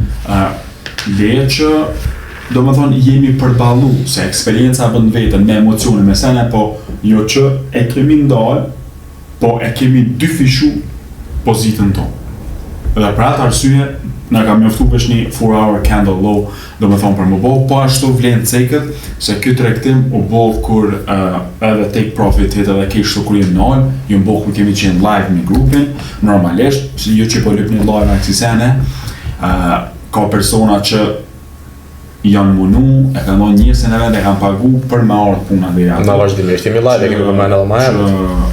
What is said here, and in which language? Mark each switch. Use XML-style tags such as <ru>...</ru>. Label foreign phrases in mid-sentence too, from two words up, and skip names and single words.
<sq>Leje që do me thonë jemi përballu se eksperienca bën vetën me emocione, me sene, po jo që e kemi ndalë, po e kemi dyfishu pozitën tonë. Dhe për atë arsye, na ka mjoftu vesh një</sq> <en>4 hour candle low,</en> <sq>do me thonë për më bo, po ashtu vlen cekët, se ky tregtim u bo kur edhe</sq> <en>take profit hit</en> <sq>edhe kishtu kur jem nalë, ju më bo kur kemi qenë live me grupin, normalisht, se ju që po lyp një live në kësi sene, ka persona që janë munu, e kanë dhënë njësën e vetë, e kanë pagu për me ardhë puna dhe ato. Na vazhdimisht jemi live, e kemi përmend edhe më herët.</sq>